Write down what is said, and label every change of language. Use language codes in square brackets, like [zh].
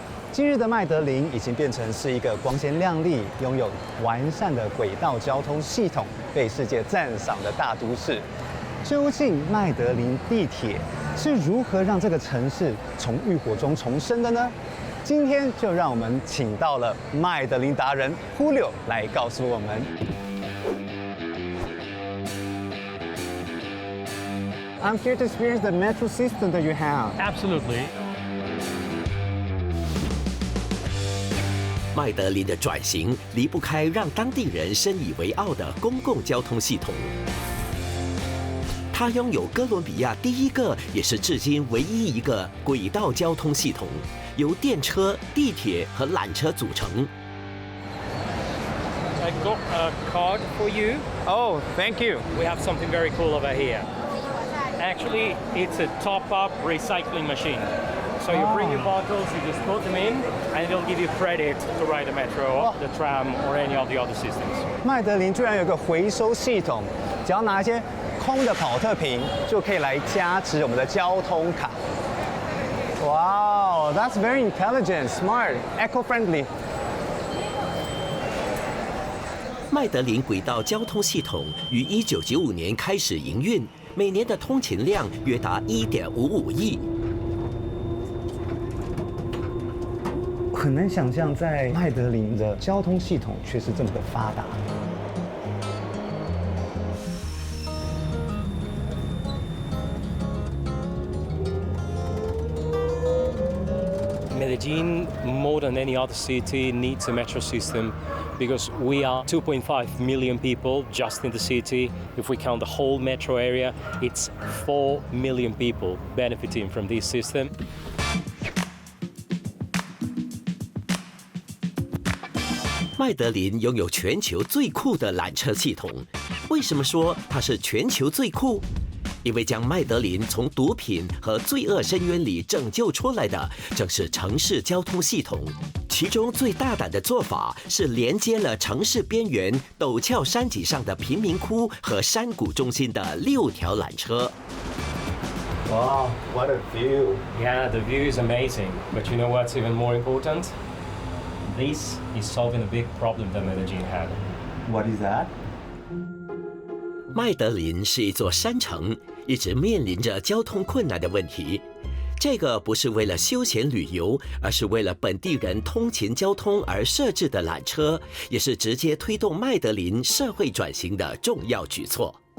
[zh] 今日的麦德林已经变成是一个光鲜亮丽、拥有完善的轨道交通系统、被世界赞赏的大都市。究竟麦德林地铁是如何让这个城市从浴火中重生的呢？今天就让我们请到了麦德林达人 Julio 来告诉我们。 [en] I'm here to experience the metro system that you have. Absolutely. [zh] 麦德林的转型离不开让当地人深以为傲的公共交通系统。它拥有哥伦比亚第1个，也是至今唯一一个轨道交通系统，由电车、地铁和缆车组成。 [en] I got a card for you. Oh, thank you. We have something very cool over here. Actually, it's a top-up recycling machine. So you bring your bottles, you just put them in, and it'll give you credit to ride the metro, the tram, or any of the other systems. [zh] 麦德林居然有个回收系统，只要拿一些空的保特瓶，就可以来加值我们的交通卡。 [en] Wow, that's very intelligent, smart, eco-friendly. [zh] 麦德林轨道交通系统于1995年开始营运，每年的通勤量约达1.55亿。很难想象，在麦德林的交通系统却是这么的发达。 [en] Medellin, more than any other city, needs a metro system because we are 2.5 million people just in the city. If we count the whole metro area, it's 4 million people benefiting from this system. [zh] 麦德林拥有全球最酷的缆车系统。为什么说它是全球最酷？因为将麦德林从毒品和罪恶深渊里拯救出来的，正是城市交通系统。其中最大胆的做法是连接了城市边缘陡峭山脊上的贫民窟和山谷中心的6条缆车。 [en] Wow, what a view! Yeah, the view is amazing. But you know what's even more important? This is solving a big problem that Medellin had. What is that? [zh] 麦德林是一座山城，一直面临着交通困难的问题。这个不是为了休闲旅游，而是为了本地人通勤交通而设置的缆车，也是直接推动麦德林社会转型的重要举措。